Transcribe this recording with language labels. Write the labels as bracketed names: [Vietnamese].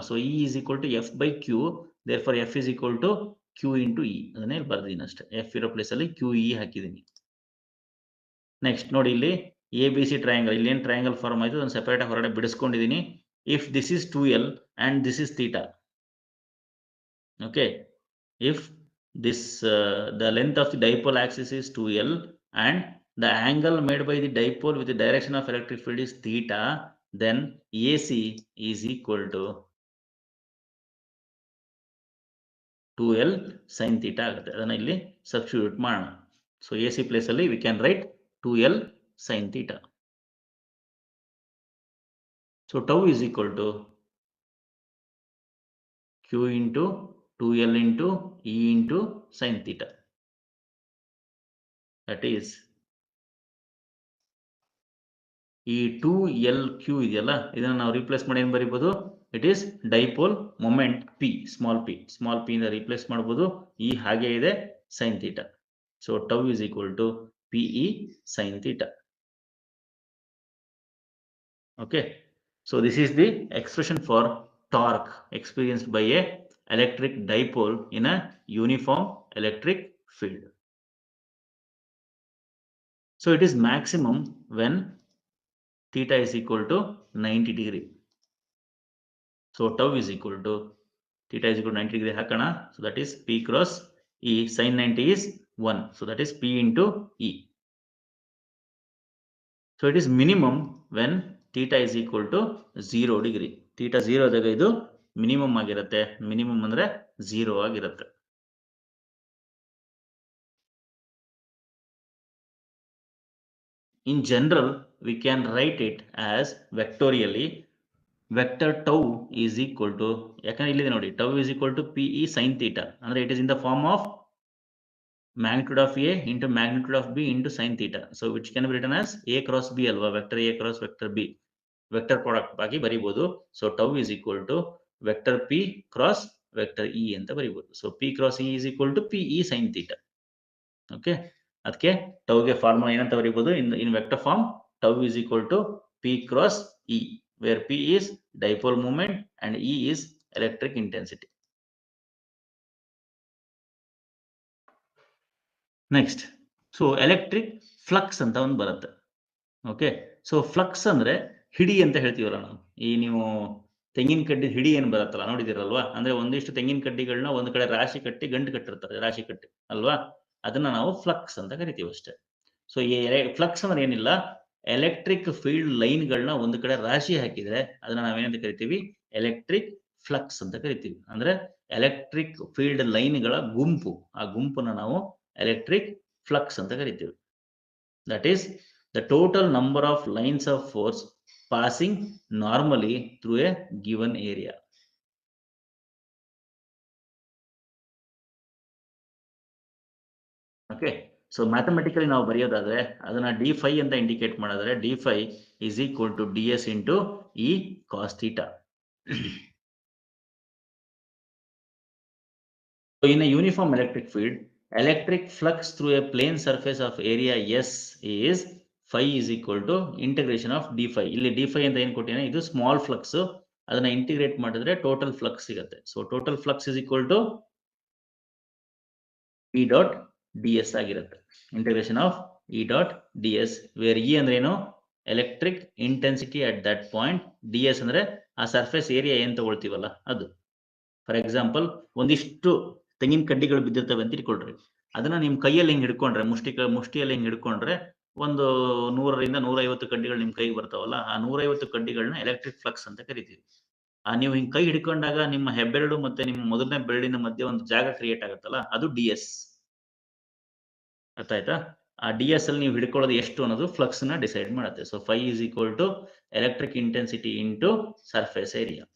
[English] So E is equal to F by q, therefore F is equal to q into E. [Kannada] ಅದನ್ನೇ ಬರ್ದಿದ್ದೀನಿ ಅಷ್ಟೇ, F ಇರೋ place ಅಲ್ಲಿ Q E ಹಾಕಿದ್ದೀನಿ. Next ನೋಡಿ ಇಲ್ಲಿ A B C triangle, ಇಲ್ಲಿ ಏನು ಟ್ರಯಾಂಗಲ್ ಫಾರ್ಮ್ ಆಯ್ತು ಅದನ್ನು ಸೆಪರೇಟ್ ಆಗಿ ಹೊರಗಡೆ ಬಿಡಿಸ್ಕೊಂಡಿದ್ದೀನಿ. [English] If this is 2L and this is theta. Okay, if this the length of the dipole axis is 2L and the angle made by the dipole with the direction of electric field is theta, then AC is equal to 2L sin theta ಆಗುತ್ತೆ. [Kannada] ಅದನ್ನ ಇಲ್ಲಿ substitute ಮಾಡೋಣ. So AC place ಅಲ್ಲಿ [English] we can write 2L sin theta. So tau is equal to Q into 2L into E into sin theta. That is [Kannada] ಈ 2LQ ಇದೆಯಲ್ಲ, ಇದನ್ನ ನಾವು replace ಮಾಡಿ ಏನು ಬರೀಬಹುದು, [English] it is dipole moment P, [Kannada] small p ಇಂದ replace ಮಾಡಬಹುದು. ಈ ಹಾಗೆ ಇದೆ [English] sin theta. So tau is equal to PE sin theta. Okay, so this is the expression for torque experienced by a electric dipole in a uniform electric field. So it is maximum when theta is equal to 90 degree. So tau is equal to theta is equal to 90 degree ಹಾಕೋಣ. So that is P cross E. Sin 90 is 1. So that is P into E. So it is minimum when theta is equal to 0 degree. [Kannada] Theta 0 ಆದಾಗ ಇದು minimum ಆಗಿರುತ್ತೆ. Minimum ಅಂದ್ರೆ 0 ಆಗಿರುತ್ತೆ. [English] In general, we can write it as vectorially. Vector tau is equal to, [Kannada] ಯಾಕಂದ್ರೆ ಇಲ್ಲಿದೆ ನೋಡಿ, [English] tau is equal to PE sin theta. ಅಂದ್ರೆ it is in the form of magnitude of A into magnitude of B into sin theta. So which can be written as A cross B ಅಲ್ವಾ, vector A cross vector B. [Kannada] Vector product ಆಗಿ ಬರೀಬಹುದು. [English] so tau is equal to vector P cross vector E [Kannada] ಅಂತ ಬರೀಬಹುದು. [English] So P cross E is equal to PE sin theta. [Kannada] Okay, ಅದಕ್ಕೆ ಟೌಗೆ formula ಏನಂತ ಬರೀಬಹುದು, [English] In vector form tau is equal to P cross E, where P is dipole moment and E is electric intensity. [Kannada] Next, so electric flux ಅಂತ ಒಂದು ಬರುತ್ತೆ. Okay, so flux ಅಂದ್ರೆ ಹಿಡಿ ಅಂತ ಹೇಳ್ತೀವಲ್ಲ ನಾವು. ಈ ನೀವು ತೆಂಗಿನ ಕಡ್ಡಿ ಹಿಡಿ ಏನ್ ಬರುತ್ತಲ್ಲ ನೋಡಿದಿರಲ್ವಾ, ಅಂದ್ರೆ ಒಂದಿಷ್ಟು ತೆಂಗಿನ ಕಡ್ಡಿಗಳನ್ನ ಒಂದ್ ಕಡೆ ರಾಶಿ ಕಟ್ಟಿ ಗಂಟು ಕಟ್ಟಿರ್ತಾರೆ, ರಾಶಿ ಕಟ್ಟಿ ಅಲ್ವಾ, ಅದನ್ನ ನಾವು ಫ್ಲಕ್ಸ್ ಅಂತ ಕರಿತೀವಿ ಅಷ್ಟೇ. ಸೊ ಈ ಫ್ಲಕ್ಸ್ ಅಂದ್ರೆ ಏನಿಲ್ಲ, ಎಲೆಕ್ಟ್ರಿಕ್ ಫೀಲ್ಡ್ ಲೈನ್ಗಳನ್ನ ಒಂದು ಕಡೆ ರಾಶಿ ಹಾಕಿದ್ರೆ ಅದನ್ನ ನಾವೇನಂತ ಕರಿತೀವಿ, ಎಲೆಕ್ಟ್ರಿಕ್ ಫ್ಲಕ್ಸ್ ಅಂತ ಕರಿತೀವಿ. ಅಂದ್ರೆ ಎಲೆಕ್ಟ್ರಿಕ್ ಫೀಲ್ಡ್ ಲೈನ್ಗಳ ಗುಂಪು, ಆ ಗುಂಪನ್ನ ನಾವು ಎಲೆಕ್ಟ್ರಿಕ್ ಫ್ಲಕ್ಸ್ ಅಂತ ಕರಿತೀವಿ. [English] That is the total number of lines of force passing normally through a given area. Okay, so mathematically [Kannada] ನಾವು ಬರೆಯೋದಾದ್ರೆ ಅದನ್ನ d5 ಅಂತ ಇಂಡಿಕೇಟ್ ಮಾಡಿದ್ರೆ [English] d5 is equal to ds into e cos theta. So in a uniform electric field, electric flux through a plane surface of area S is phi is equal to integration of d5. [Kannada] ಇಲ್ಲಿ d5 ಅಂತ ಏನು ಕೊಟ್ಟಿದ್ದಾನೆ ಇದು small flux, ಅದನ್ನ integrate ಮಾಡಿದ್ರೆ total flux ಸಿಗುತ್ತೆ. [English] So total flux is equal to E dot ds ಆಗಿರುತ್ತೆ. Integration of E dot ds [Kannada] wear E ಅಂದ್ರೆ ಏನು, electric intensity at that point, ds ಅಂದ್ರೆ ಆ ಸರ್ಫೇಸ್ ಏರಿಯಾ ಏನ್ ತಗೊಳ್ತೀವಲ್ಲ ಅದು. ಫಾರ್ ಎಕ್ಸಾಂಪಲ್ ಒಂದಿಷ್ಟು ತೆಂಗಿನ ಕಡ್ಡಿಗಳು ಬಿದ್ದಿರ್ತವೆ ಅಂತ ಇಟ್ಕೊಳ್ರಿ, ಅದನ್ನ ನಿಮ್ ಕೈಯಲ್ಲಿ ಹಿಂಗ್ ಹಿಡ್ಕೊಂಡ್ರೆ ಮುಷ್ಟಿಯಲ್ಲಿ ಹಿಂಗ್ ಹಿಡ್ಕೊಂಡ್ರೆ ಒಂದು 100ರಿಂದ 150 ಕಡ್ಡಿಗಳು ನಿಮ್ ಕೈಗೆ ಬರ್ತಾವಲ್ಲ, ಆ 150 ಕಡ್ಡಿಗಳನ್ನ ಎಲೆಕ್ಟ್ರಿಕ್ ಫ್ಲಕ್ಸ್ ಅಂತ ಕರಿತೀವಿ. ನೀವು ಹಿಂಗ್ ಕೈ ಹಿಡ್ಕೊಂಡಾಗ ನಿಮ್ಮ ಹೆಬ್ಬೆರಳು ಮತ್ತೆ ನಿಮ್ಮ ಮೊದಲನೇ ಬೆರಳಿನ ಮಧ್ಯೆ ಒಂದು ಜಾಗ ಕ್ರಿಯೇಟ್ ಆಗುತ್ತಲ್ಲ, ಅದು ds. ಅರ್ಥ ಆಯ್ತಾ? ಆ ds ಅಲ್ಲಿ ನೀವು ಹಿಡ್ಕೊಳ್ಳೋದು ಎಷ್ಟು ಅನ್ನೋದು ಫ್ಲಕ್ಸ್ ನ ಡಿಸೈಡ್ ಮಾಡುತ್ತೆ. So [English] phi is equal to electric intensity into surface area.